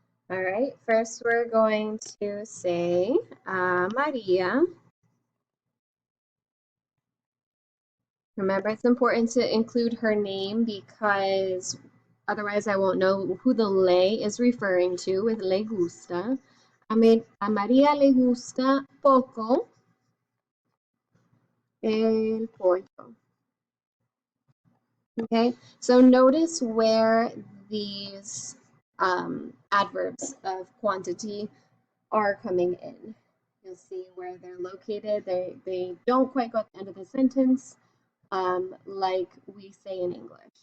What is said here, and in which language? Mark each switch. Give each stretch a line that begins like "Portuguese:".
English: All right, first we're going to say Maria. Remember, it's important to include her name because otherwise I won't know who the le is referring to with le gusta.
Spanish: A María le gusta poco el pollo.
English: Okay, so notice where these adverbs of quantity are coming in. You'll see where they're located. They don't quite go at the end of the sentence like we say in English.